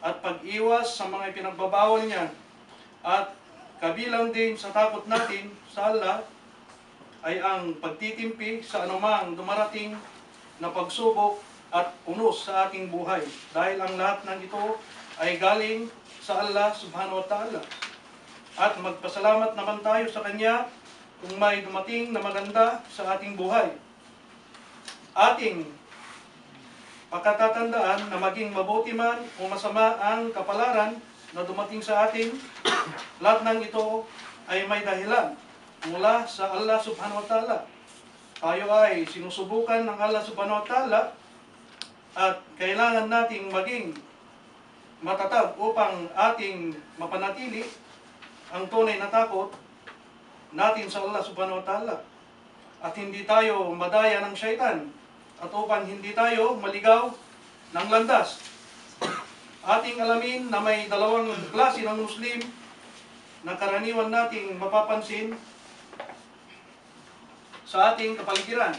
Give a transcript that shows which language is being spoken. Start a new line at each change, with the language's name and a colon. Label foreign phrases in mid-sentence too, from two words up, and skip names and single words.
Filipino: at pag-iwas sa mga ipinagbabawal niya. At kabilang din sa takot natin sa Allah ay ang pagtitimpi sa anumang dumarating na pagsubok at unos sa ating buhay. Dahil ang lahat ng ito ay galing sa
Arabic: الله سبحانه وتعالى.
Filipino: At magpasalamat naman tayo sa Kanya kung may dumating na maganda sa ating buhay. Ating pagkatatandaan na maging mabuti man o masama ang kapalaran na dumating sa atin, lahat ng ito ay may dahilan mula sa
Arabic: الله سبحانه وتعالى.
Filipino: Tayo ay sinusubukan ng
Arabic: الله سبحانه وتعالى
Filipino: at kailangan nating maging matatag upang ating mapanatili ang tunay na takot natin sa
Arabic: الله سبحانه وتعالى.
Filipino: At hindi tayo madaya ng syaitan at upang hindi tayo maligaw ng landas. Ating alamin na may dalawang klase ng Muslim na karaniwan nating mapapansin sa ating kapaligiran.